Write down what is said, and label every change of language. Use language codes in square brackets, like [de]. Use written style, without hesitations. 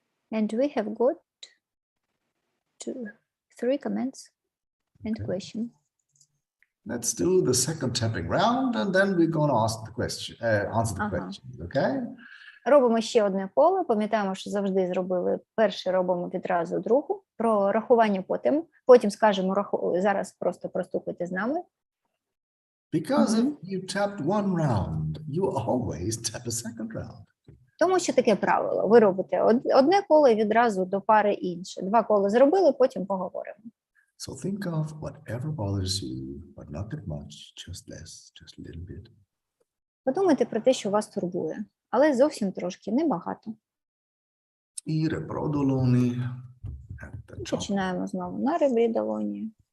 [en] And we have got 3 comments and Okay. question. Let's do the second tapping round, and then we're going to ask the question, answer the questions, okay? [uk] Робимо ще одне коло. Пам'ятаємо, що завжди зробили перше, робимо відразу другу. Про рахування потім скажемо, зараз просто простукайте з нами. [en] Because if you tapped one round, you always tap a second round. [uk] Тому що таке правило. Ви робите одне коло і відразу до пари інше. Два кола зробили, потім поговоримо. [en] So think of whatever bothers you, but not that much, just less, just a little bit. [uk] Подумайте про те, що вас турбує, але зовсім трошки, небагато. І ребро долоні. Починаємо знову на ребрі долоні.